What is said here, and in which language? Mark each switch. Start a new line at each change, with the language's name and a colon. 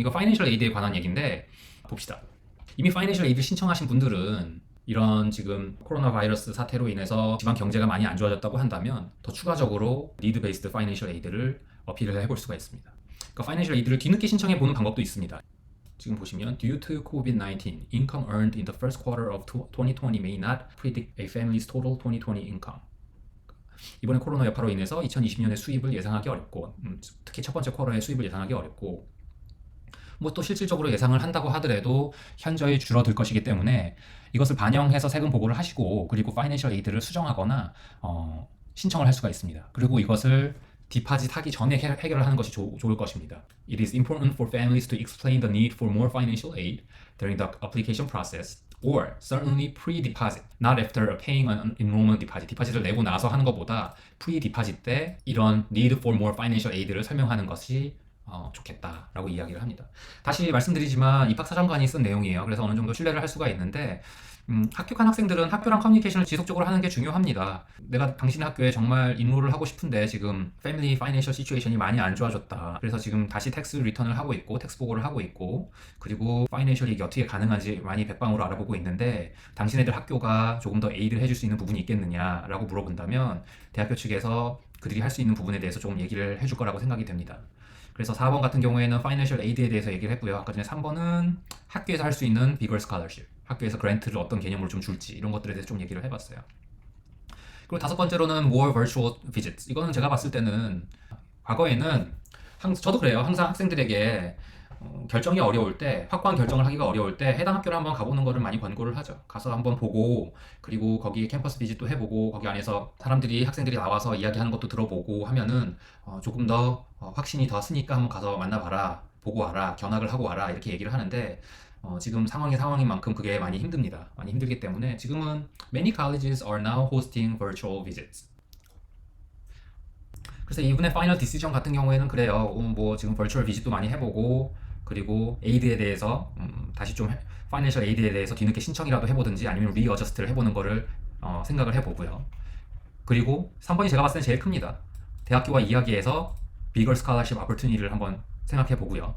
Korean: 이거 financial aid에 관한 얘기인데 봅시다. 이미 financial aid 신청하신 분들은 이런 지금 코로나 바이러스 사태로 인해서 지방 경제가 많이 안 좋아졌다고 한다면 더 추가적으로 need-based financial aid를 어필을 해볼 수가 있습니다. 그러니까 financial aid를 뒤늦게 신청해 보는 방법도 있습니다. 지금 보시면
English: due to COVID-19, income earned in the first quarter of 2020 may not predict a family's total 2020 income.
Korean: 이번에 코로나 여파로 인해서 2020년의 수입을 예상하기 어렵고 특히 첫 번째 쿼터의 수입을 예상하기 어렵고 뭐 또 실질적으로 예상을 한다고 하더라도 현저히 줄어들 것이기 때문에 이것을 반영해서 세금 보고를 하시고 그리고 파이낸셜 에이드를 수정하거나 신청을 할 수가 있습니다. 그리고 이것을 디파짓 하기 전에 해결을 하는 것이 좋을 것입니다.
English: It is important for families to explain the need for more financial aid during the application process or certainly pre-deposit, not after paying an enrollment deposit.
Korean: 디파짓을 내고 나서 하는 것보다 pre-deposit 때 이런
English: need for more financial aid
Korean: 를 설명하는 것이 좋겠다라고 이야기를 합니다. 다시 말씀드리지만 입학사정관이 쓴 내용이에요. 그래서 어느 정도 신뢰를 할 수가 있는데 합격한 학생들은 학교랑 커뮤니케이션을 지속적으로 하는 게 중요합니다. 내가 당신의 학교에 정말 인로를 하고 싶은데 지금 패밀리 파이낸셜 시츄에이션이 많이 안 좋아졌다. 그래서 지금 다시 텍스 리턴을 하고 있고 텍스 보고를 하고 있고 그리고 파이낸셜이 이게 어떻게 가능한지 많이 백방으로 알아보고 있는데 당신네들 학교가 조금 더 에이드를 해줄 수 있는 부분이 있겠느냐라고 물어본다면 대학교 측에서 그들이 할 수 있는 부분에 대해서 조금 얘기를 해줄 거라고 생각이 됩니다. 그래서 4번 같은 경우에는 파이낸셜 에이드에 대해서 얘기를 했고요. 아까 전에 3번은 학교에서 할 수 있는 비걸 스칼러십, 학교에서 그랜트를 어떤 개념으로 좀 줄지 이런 것들에 대해서 좀 얘기를 해봤어요. 그리고 5번째로는 more virtual visits. 이거는 제가 봤을 때는 과거에는 저도 그래요. 항상 학생들에게 결정이 어려울 때, 확고한 결정을 하기가 어려울 때 해당 학교를 한번 가보는 거를 많이 권고를 하죠. 가서 한번 보고 그리고 거기 캠퍼스 비짓도 해보고 거기 안에서 학생들이 나와서 이야기하는 것도 들어보고 하면은 조금 더 확신이 더 쓰니까 한번 가서 만나봐라, 보고 와라, 견학을 하고 와라 이렇게 얘기를 하는데 지금 상황인 만큼 그게 많이 힘듭니다. 많이 힘들기 때문에 지금은
English: many colleges are now hosting virtual visits.
Korean: 그래서 이분의 파이널 디시전 같은 경우에는 그래요. 뭐 지금 버추얼 비짓도 많이 해보고 그리고 에이드에 대해서 다시 좀 파이낸셜 에이드에 대해서 뒤늦게 신청이라도 해보든지 아니면 리어저스트를 해보는 거를 생각을 해보고요. 그리고 3번이 제가 봤을 때 제일 큽니다. 대학교와 이야기해서 비걸 스칼러십 어퍼튜니티를 한번 생각해 보고요.